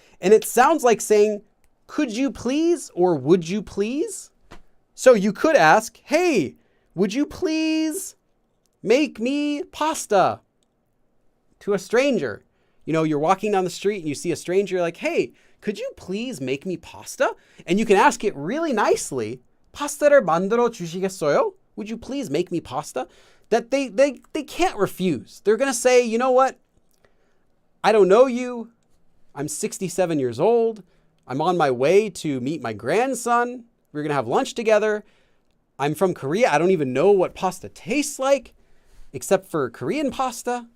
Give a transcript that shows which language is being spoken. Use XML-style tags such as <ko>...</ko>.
<en>And it sounds like saying, could you please, or would you please? So you could ask, hey, would you please make me pasta? To a stranger. You know, you're walking down the street and you see a stranger, you're like, hey, could you please make me pasta? And you can ask it really nicely.</en> <ko>파스타를 만들어 주시겠어요?</ko> <en>Would you please make me pasta? That they can't refuse. They're going to say, you know what? I don't know you. I'm 67 years old. I'm on my way to meet my grandson. We're going to have lunch together. I'm from Korea. I don't even know what pasta tastes like, except for Korean pasta.</en>